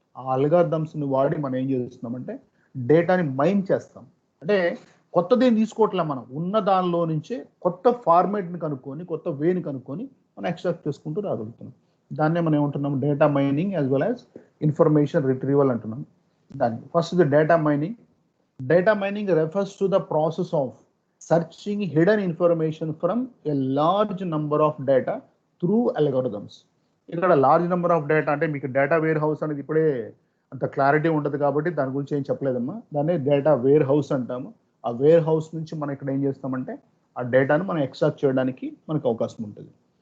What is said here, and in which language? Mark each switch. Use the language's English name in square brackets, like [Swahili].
[Telugu] ఆ అల్గారిథమ్స్ని వాడి మనం ఏం చేస్తున్నామంటే డేటాని మైన్ చేస్తాం. అంటే కొత్తదేం తీసుకోవట్లే, మనం ఉన్న దానిలో నుంచే కొత్త ఫార్మేట్ని కనుక్కొని కొత్త వేని కనుక్కొని మనం ఎక్స్ట్రాక్ట్ చేసుకుంటూ రాగలుగుతున్నాం. దాన్నే మనం ఏమంటున్నాం [English] data mining as well as information retrieval [Telugu] అంటున్నాం. దాన్ని first the data mining. [English] Data mining refers to the process of searching hidden information from a large number of data through algorithms. [Telugu] ఇక్కడ లార్జ్ నెంబర్ ఆఫ్ డేటా అంటే మీకు data wear house అనేది ఇప్పుడే అంత clarity ఉండదు కాబట్టి దాని గురించి ఏం చెప్పలేదమ్మా. దాన్ని డేటా వేర్ హౌస్ అంటాము. ఆ వేర్ హౌస్ నుంచి మనం ఇక్కడ ఏం చేస్తామంటే ఆ డేటాను మనం ఎక్స్ట్రాక్ట్ చేయడానికి మనకు అవకాశం ఉంటుంది.